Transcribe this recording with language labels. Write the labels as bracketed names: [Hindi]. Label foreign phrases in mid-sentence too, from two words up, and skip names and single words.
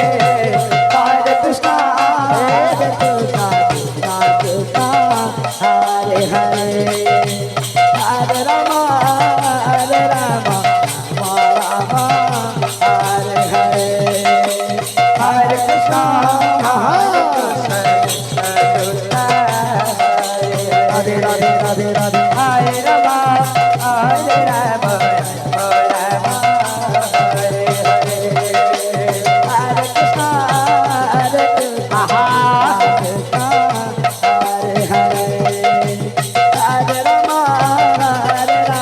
[Sanskrit] হরে কৃষ্ণ হরে হরে হরে রাম হরে হরে হরে কৃষ্ণ রাধে রাধে রাধে রাধে হরে রাম হরে রাম রাম হরে হরে হরে কৃষ্ণ হরে হরে হরে রাম হরে